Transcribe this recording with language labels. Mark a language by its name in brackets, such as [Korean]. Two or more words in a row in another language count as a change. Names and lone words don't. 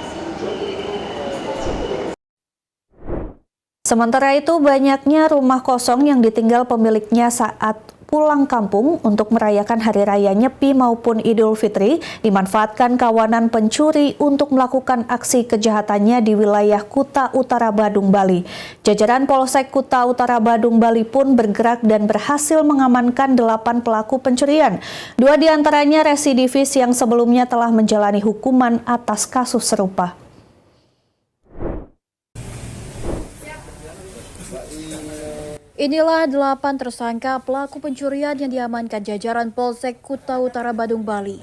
[Indonesian] Sementara itu, banyaknya rumah kosong yang ditinggal pemiliknya saat pulang kampung untuk merayakan Hari Raya Nyepi maupun Idul Fitri dimanfaatkan kawanan pencuri untuk melakukan aksi kejahatannya di wilayah Kuta Utara Badung, Bali. Jajaran Polsek Kuta Utara Badung, Bali pun bergerak dan berhasil mengamankan 8 pelaku pencurian. 2 diantaranya residivis yang sebelumnya telah menjalani hukuman atas kasus serupa. Inilah 8 tersangka pelaku pencurian yang diamankan jajaran Polsek Kuta Utara Badung, Bali.